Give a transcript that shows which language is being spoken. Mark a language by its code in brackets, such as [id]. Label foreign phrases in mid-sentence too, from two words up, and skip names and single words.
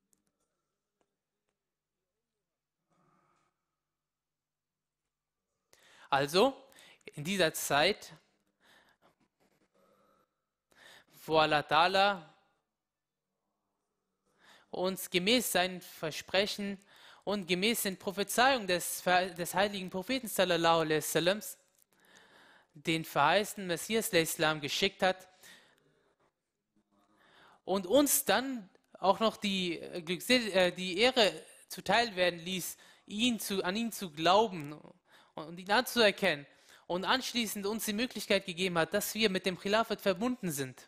[de] Also, in dieser Zeit, wo [ar] الله تعالى [de] uns gemäß seinen Versprechen und gemäß den Prophezeiungen des heiligen Propheten [ar] صلى الله عليه وسلم [de] den verheißenen Messias al-Islam geschickt hat und uns dann auch noch die Ehre zuteil werden ließ, an ihn zu glauben und ihn anzuerkennen und anschließend uns die Möglichkeit gegeben hat, dass wir mit dem Khilafat verbunden sind.